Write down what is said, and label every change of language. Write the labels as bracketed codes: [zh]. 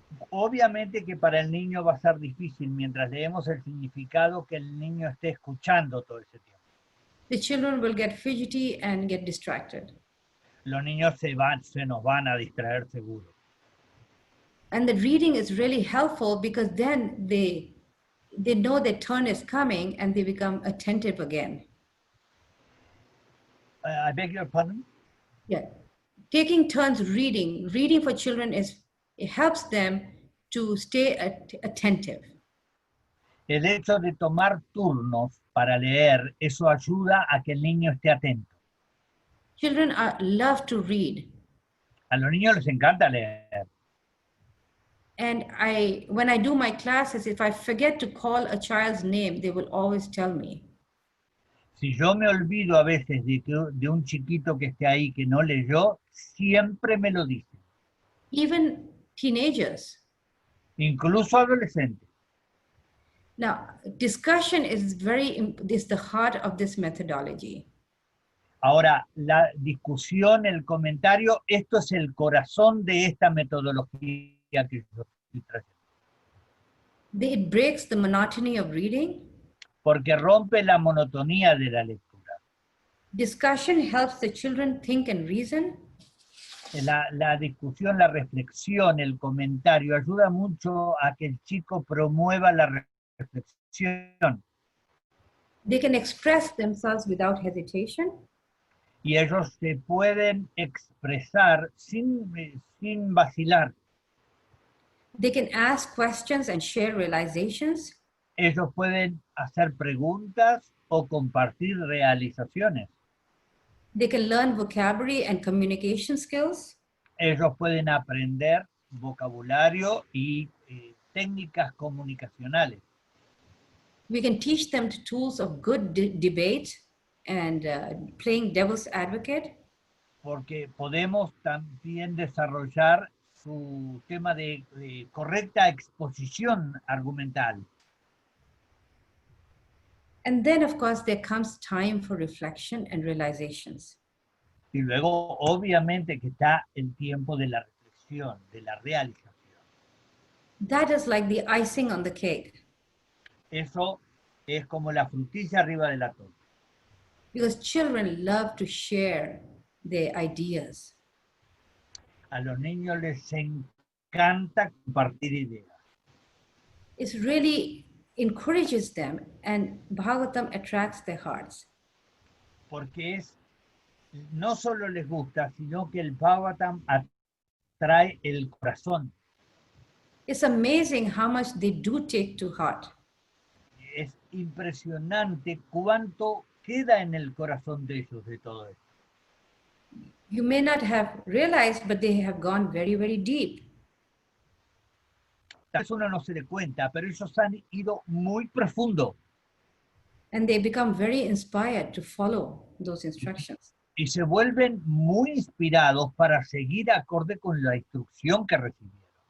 [es] Obviamente que para el niño va a ser difícil mientras leemos el significado que el niño esté escuchando todo ese tiempo. [en] The children will get fidgety and get distracted. [es] Los niños se nos van a distraer seguro. [en] And the reading is really helpful because then they know their turn is coming and they become attentive again. I beg your pardon? Yeah. Taking turns reading for children it helps them to stay attentive. [es] El hecho de tomar turnos para leer, eso ayuda a que el niño esté atento. [en] Children love to read. [es] A los niños les encanta leer. [en] And when I do my classes, if I forget to call a child's name, they will always tell me. [es] Si yo me olvido a veces de un chiquito que esté ahí que no leyó, siempre me lo dicen. [en] Even teenagers. [es] Incluso adolescentes. [en] Now, discussion is the heart of this methodology. [es] Ahora, la discusión, el comentario, esto es el corazón de esta metodología que yo estoy trayendo. [en] It breaks the monotony of reading. [es] Porque rompe la monotonía de la lectura. [en] Discussion helps the children think and reason. [es] La discusión, la reflexión, el comentario ayuda mucho a que el chico promueva la reflexión. [en] They can express themselves without hesitation. [es] Y ellos se pueden expresar sin vacilar. [en] They can ask questions and share realizations. [es] Ellos pueden hacer preguntas o compartir realizaciones. [en] They can learn vocabulary and communication skills. [es] Ellos pueden aprender vocabulario y técnicas comunicacionales. [en] We can teach them the tools of good debate and playing devil's advocate. [es] Porque podemos también desarrollar su tema de correcta exposición argumental. [en] And then, of course, there comes time for reflection and realizations. [es] Y luego, obviamente, que está el tiempo de la reflexión, de la realización. [en] That is like the icing on the cake. [es] Eso es como la frutilla arriba de la torta. [en] Because children love to share their ideas. [es] A los niños les encanta compartir ideas. [en] It really encourages them, and Bhagavatam attracts their hearts. [es] Porque no solo les gusta, sino que el Bhagavatam atrae el corazón. [en] It's amazing how much they do take to heart. [es] Es impresionante cuánto queda en el corazón de ellos de todo esto. [en] You may not have realized, but they have gone very, very deep. [es] Tal vez uno no se dé cuenta, pero ellos han ido muy profundo. [en] And they become very inspired to follow those instructions. [es] Y se vuelven muy inspirados para seguir acorde con la instrucción que recibieron.